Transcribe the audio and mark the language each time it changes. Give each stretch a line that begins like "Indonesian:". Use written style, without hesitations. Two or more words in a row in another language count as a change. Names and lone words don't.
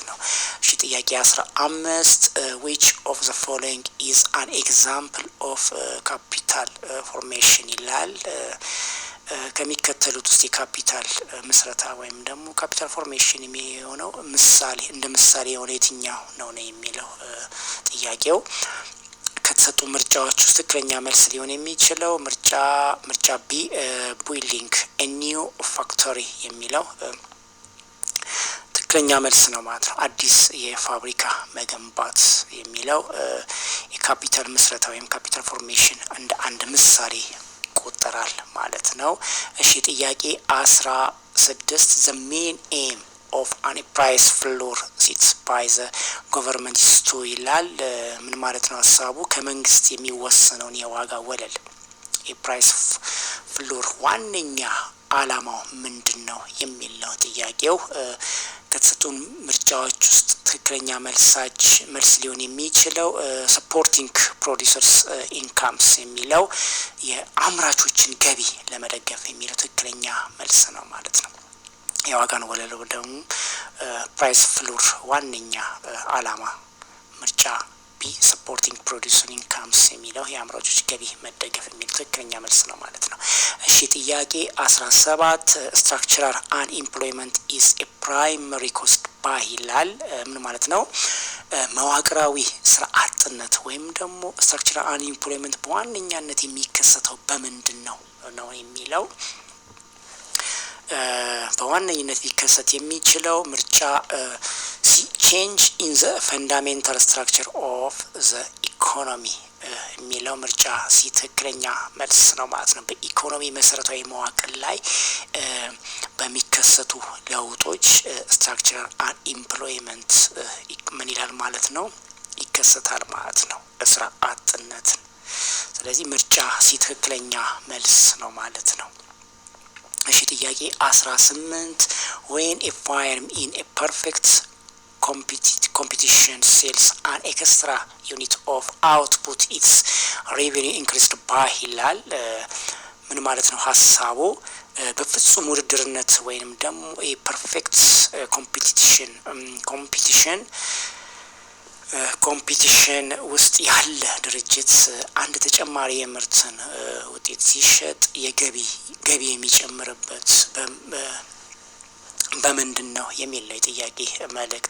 Amharic: ነው። እሺ ጥያቄ 15
English: which of the following is an example of capital formation
Amharic: ይላል። ከሚከተሉት ውስጥ የካፒታል ምስረታ ወይም ደግሞ
English: capital formation
Amharic: የሚሆነው እንደ ምሳሌ የሆነ የትኛው ነው የሚለው ጥያቄው። ከተሰጡ ምርጫዎች ውስጥ ትክክለኛ መልስ ሊሆን የሚችለው ምርጫ ቢ
English: building a new factory
Amharic: የሚለው ትክክለኛ መልስ ነው ማለት ነው። አዲስ የፋብሪካ መገንባት የሚለው የካፒታል ምስረታ ወይም
English: capital formation
Amharic: እንደ አንድ ምሳሌ ይቆጠራል ማለት ነው። እሺ ጥያቄ 16
English: the main aim of any price floor sets by the government is to
Amharic: ይላል። ምን ማለት ነው ሐሳቡ? ከመንግስት የሚወሰነውን የዋጋ ወለል
English: price floor
Amharic: ዋነኛ አላማው ምንድነው የሚል ነው ጥያቄው። ከተሰጡን ምርጫዎች ውስጥ ትክክለኛ መልስ ሊሆን የሚችለው
English: supporting producers incomes
Amharic: የሚለው የአምራቾችን ገቢ ለመደገፍ የሚለው ትክክለኛ መልስ ነው ማለት ነው። የዋጋን ወለል ደግሞ
English: price floor
Amharic: ዋነኛ አላማ ምርጫ ቢ
English: supporting producers incomes
Amharic: የሚለው የአምራቾች ገቢ መደገፍ የሚለው ትክክለኛ መልስ ነው ማለት ነው። እሺ ጥያቄ 17
English: structural unemployment is a primary cause by
Amharic: ይላል። ምን ማለት ነው? መዋቅራዊ ስራ አጥነት ወይም ደግሞ
English: structural unemployment
Amharic: በዋነኛነት የሚከሰተው በምንድነው ነው የሚለው። በዋነኝነት ሊከሰት የሚችለው ምርጫ
English: change in the fundamental structure of the economy
Amharic: የሚለው ምርጫ ሲ ትክክለኛ መልስ ነው ማለት ነው። በኢኮኖሚ መሰረታዊ መዋቅር ላይ በሚከሰቱ ለውጦች
English: structural unemployment
Amharic: ምን ይላል ማለት ነው ይከሰታል ማለት ነው ስራ አጥነት። ስለዚህ ምርጫ ሲ ትክክለኛ መልስ ነው ማለት ነው። እሺ ጥያቄ 18
English: when a firm in a perfect competition sells an extra unit of output its revenue increased by
Amharic: ይላል። ምን ማለት ነው ሐሳቡ? በፍጹም ውድድርነት ወይንም ደግሞ
English: perfect competition
Amharic: ውስጥ ያለ ድርጅት አንድ ተጨማሪ የምርትን ውጤት ሲሸጥ ገቢ የሚጨምርበት በምንድን ነው የሚል ነው የጥያቄ መልእክት